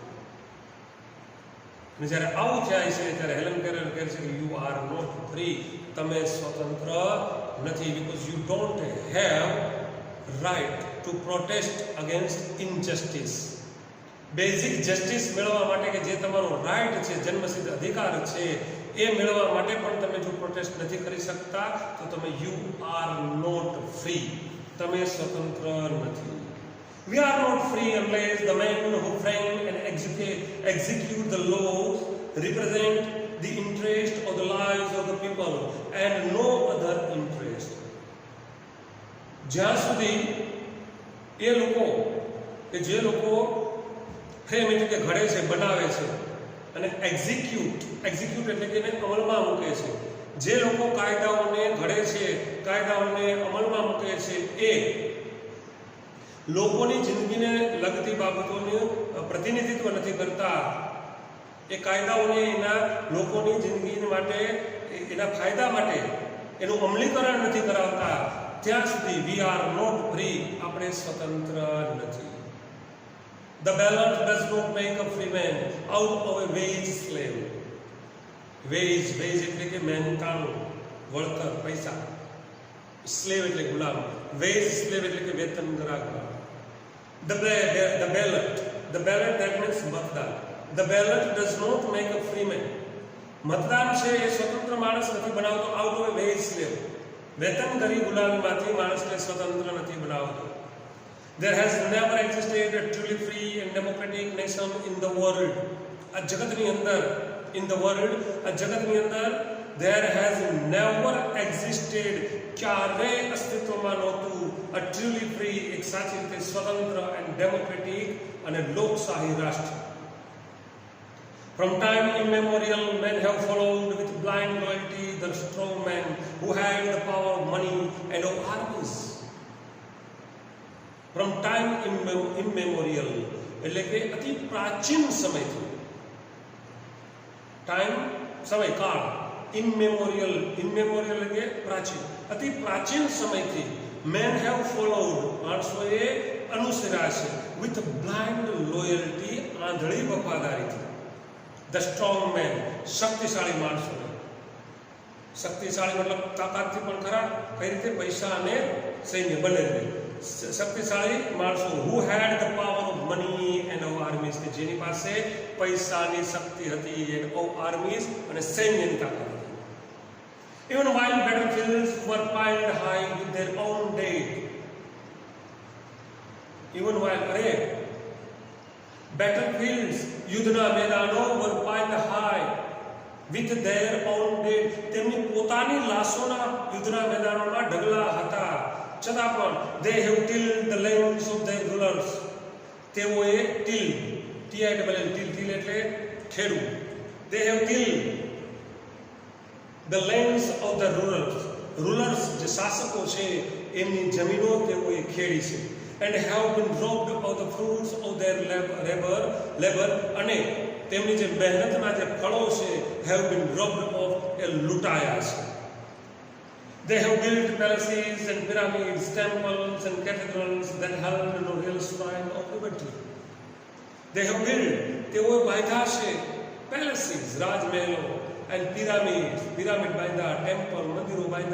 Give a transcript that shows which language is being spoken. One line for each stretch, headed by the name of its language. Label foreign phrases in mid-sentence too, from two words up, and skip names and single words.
Gujarati: અને જ્યારે આવું થાય છે ત્યારે હેલન કેલર કહે છે કે
English: you are not free,
Gujarati: તમે સ્વતંત્ર નથી,
English: because you don't have right to protest against injustice. basic justice
Gujarati: મેળવવા માટે, કે જે તમારો રાઇટ છે, જન્મસિદ્ધ અધિકાર છે, એ મેળવવા માટે પણ તમે જો પ્રોટેસ્ટ નથી કરી શકતા તો તમે
English: you are not free,
Gujarati: તમે સ્વતંત્ર નથી.
English: We are not free unless the men who frame and execute the laws represent the interest of the lives of the people and no other interest.
Gujarati: જ્યાં સુધી એ લોકો કે જે લોકો ફ્રેમ એટલે કે ઘડે છે, બનાવે છે, અને એક્ઝિક્યુટ એટલે કે એને અમલમાં મૂકે છે, જે લોકો કાયદાઓને ઘડે છે, કાયદાઓને અમલમાં મૂકે છે, એ લોકોની જિંદગીને લગતી બાબતોનું પ્રતિનિધિત્વ નથી કરતા, એ કાયદાઓને એના લોકોની જિંદગી માટે, એના ફાયદા માટે એનું અમલીકરણ નથી કરાવતા, ત્યાં સુધી
English: we are not free,
Gujarati: આપણે સ્વતંત્ર નથી.
English: The ballot does not make a free man out of a wage slave.
Gujarati: Wage એટલે કે મહેનતાણું, વળતર, પૈસા. Slave એટલે ગુલામ.
English: Wage slave
Gujarati: એટલે કે વેતનગરા ગુલામ.
English: The ballot that means
Gujarati: મતદાન.
English: The ballot does not make a free man.
Gujarati: મતદાન છે એ સ્વતંત્ર માણસ નથી બનાવતો
English: out of a wage slave.
Gujarati: વેતનગરી ગુલામીમાંથી માણસને સ્વતંત્ર નથી બનાવતો.
English: There has never existed a truly free and democratic nation in the world.
Gujarati: આ જગતની અંદર,
English: in the world,
Gujarati: આ જગતની અંદર
English: there has never existed,
Gujarati: ક્યારે અસ્તિત્વમાં નહોતું
English: a truly free,
Gujarati: એક સાચી રીતે સ્વતંત્ર
English: and democratic
Gujarati: અને લોકશાહી રાષ્ટ્ર.
English: From time immemorial, men have followed with blind loyalty the strong men who had the power of money and of armies. From time immemorial,
Gujarati: એટલે કે અતિ પ્રાચીન સમયથી, ટાઈમ સમય કાળ, ઇમેમોરિયલ એટલે કે પ્રાચીન, અતિ પ્રાચીન સમયથી
English: men have followed,
Gujarati: માણસોએ અનુસર્યા છે
English: with blind loyalty,
Gujarati: આંધળી વફાદારીથી,
English: the strong men,
Gujarati: શક્તિશાળી માણસોને. શક્તિશાળી મતલબ તાકાતથી પણ ખરા, કઈ રીતે? પૈસા અને સૈન્ય બંને રીતે શક્તિશાળી માણસો.
English: who had the power of money and of armies,
Gujarati: કે જેની પાસે પૈસાની શક્તિ હતી
English: and of armies
Gujarati: અને સૈન્યની તાકાત હતી.
English: even while battlefields were piled high with their own dead, even while battlefields,
Gujarati: યુદ્ધના
English: મેદાનો were piled high with their own dead,
Gujarati: તેમની પોતાની લાશોના યુદ્ધના મેદાનોમાં ઢગલા હતા, છતાં પણ
English: they have tilled the lands of their rulers,
Gujarati: તેઓએ till એટલે ખેડવું,
English: they have tilled the lands of the rulers,
Gujarati: જે શાસકો છે એમની જમીનો તેઓએ ખેડી છે.
English: and have been robbed of the fruits of their labor,
Gujarati: અને તેમની જે મહેનતના જે ફળો છે
English: have been robbed of,
Gujarati: એ લૂંટાયા છે.
English: They have built palaces and pyramids, temples and cathedrals that held no real shrine of liberty. They have built,
Gujarati: તેઓએ બાંધ્યા છે palaces, રાજમહેલો,
English: and pyramids
Gujarati: બાંધ્યા, temple, મંદિરો બાંધ્યા,